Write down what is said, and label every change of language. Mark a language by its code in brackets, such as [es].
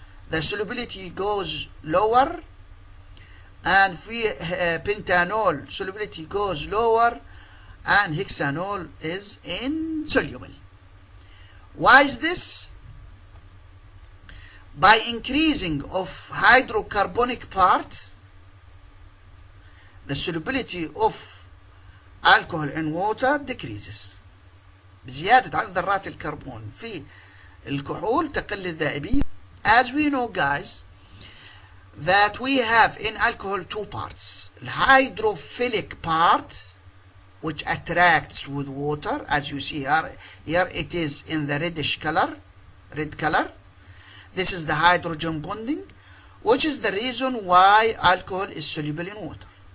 [en] The solubility goes lower, and pentanol solubility goes lower, and hexanol is insoluble. Why is this? By increasing of hydrocarbonic part, the solubility of alcohol in water decreases. [ar] بزيادة عدد ذرات الكربون في الكحول تقل الذائبية. [en] As we know, guys, that we have in alcohol two parts. The hydrophilic part, which attracts with water, as you see here it is in the reddish color, red color. This is the hydrogen bonding, which is the reason why alcohol is soluble in water.